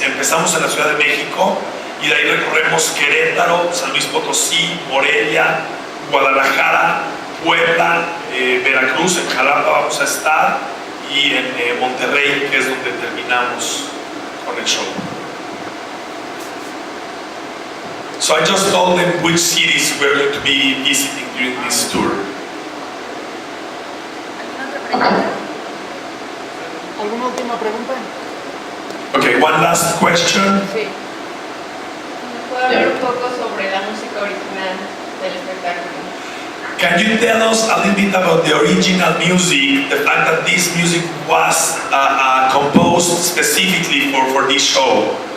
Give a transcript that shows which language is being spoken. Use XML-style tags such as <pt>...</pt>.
<es>Empezamos en la Ciudad de México y de ahí recorremos Querétaro, San Luis Potosí, Morelia, Guadalajara, Puebla, Veracruz, en Jalapa vamos a estar y en Monterrey, que es donde terminamos con el show.</es> <en>So I just told them which cities we're going to be visiting during this tour.</en> <es>¿Alguna última pregunta?</es> <en>Okay, one last question.</en> <es>Sí. ¿Puedo hablar un poco sobre la música original del espectáculo?</es> <en>Can you tell us a little bit about the original music, the fact that this music was composed specifically for this show?</en>